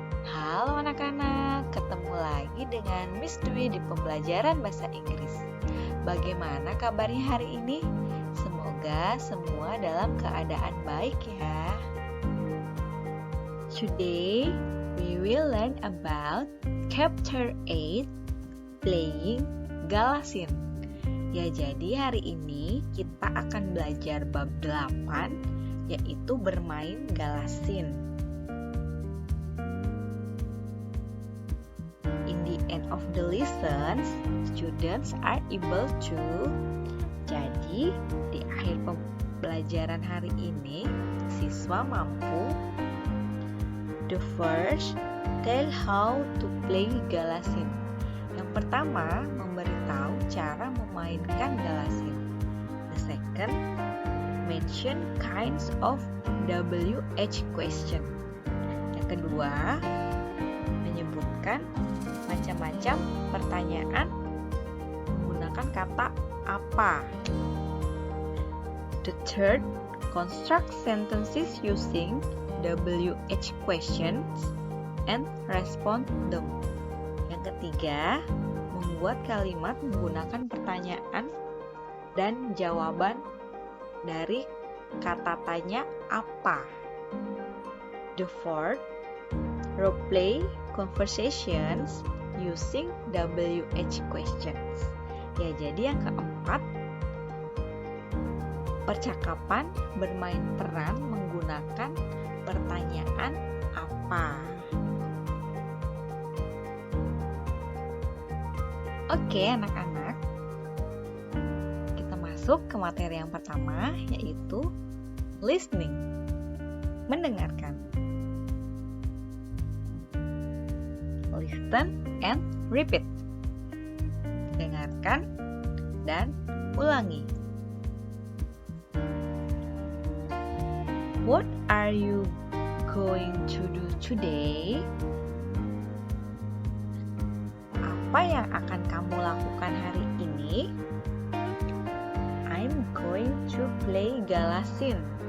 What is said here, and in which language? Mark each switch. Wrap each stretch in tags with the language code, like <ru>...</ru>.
<id>Halo anak-anak, ketemu lagi dengan Miss Dwi di pembelajaran bahasa Inggris. Bagaimana kabarnya hari ini? Semoga semua dalam keadaan baik ya.</id> <en>Today, we will learn about Chapter 8, Playing Galasin.</en> <id>Ya, jadi hari ini kita akan belajar bab 8, yaitu bermain galasin.</id> <en>In the end of the lessons, students are able to.</en> <id>Jadi, di akhir pembelajaran hari ini, siswa mampu</id> <en>the first, tell how to play galasin.</en> <id>Yang pertama, memberitahu cara memainkan galasin.</id> <en>The second, mention kinds of WH question.</en> <id>Yang kedua, menyebutkan macam-macam pertanyaan menggunakan kata apa.</id> <en>The third, construct sentences using WH questions and respond them.</en> <id>Yang ketiga, membuat kalimat menggunakan pertanyaan dan jawaban dari kata tanya apa.</id> <en>The fourth, role play conversations using WH questions.</en> <id>Ya, jadi yang keempat, percakapan bermain peran menggunakan pertanyaan apa. Oke anak-anak, kita masuk ke materi yang pertama, yaitu listening, mendengarkan.</id> <en>Listen and repeat.</en> <id>Dengarkan dan ulangi.</id> <en>What are you going to do today?</en> <id>Apa yang akan kamu lakukan hari ini?</id> <en>I'm going to play galasin.</en>